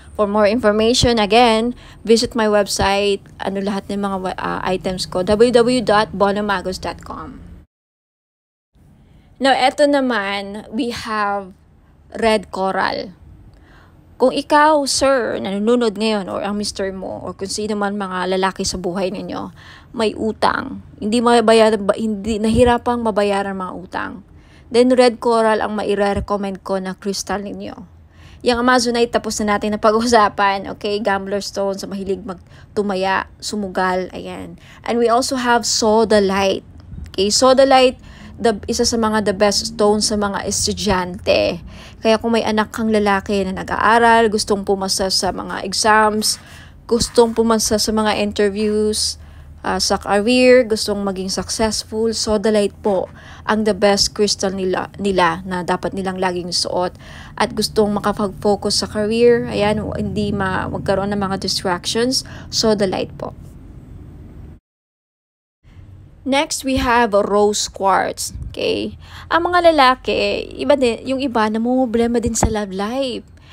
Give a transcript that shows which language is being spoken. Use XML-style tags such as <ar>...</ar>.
<en>For more information, again, visit my website.</en> <tl>Lahat ng mga items ko, www.bonomagos.com.</tl> <en>Now,</en> <tl>eto naman,</tl> <en>we have red coral.</en> <tl>Kung ikaw, sir, nanonood ngayon or ang mister mo or kung sino man mga lalaki sa buhay ninyo, may utang, hindi nahirapang mabayaran mga utang,</tl> <en>then red coral</en> <tl>ang maire-recommend ko na crystal ninyo. Yung Amazonite, tapos na natin na pag-usapan, okay?</tl> <en>Gambler stone</en> <tl>sa mahilig magtumaya, sumugal, ayan.</tl> <en>And we also have sodalite. Okay,</en> <tl>sodalite, isa sa</tl> <en>the best stone</en> <tl>sa mga estudyante. Kaya kung may anak kang lalaki na nag-aaral, gustong pumasa sa mga exams, gustong pumasa sa mga interviews, sa career, gustong maging successful, sodalite po ang</tl> <en>the best crystal</en> <tl>nila na dapat nilang laging suot. At gustong makapag-focus sa career, ayan, hindi magkaroon ng mga distractions, sodalite po.</tl> <en>Next, we have rose quartz. Okay?</en> <tl>Ang mga lalaki, yung iba namumblema din sa love life.</tl>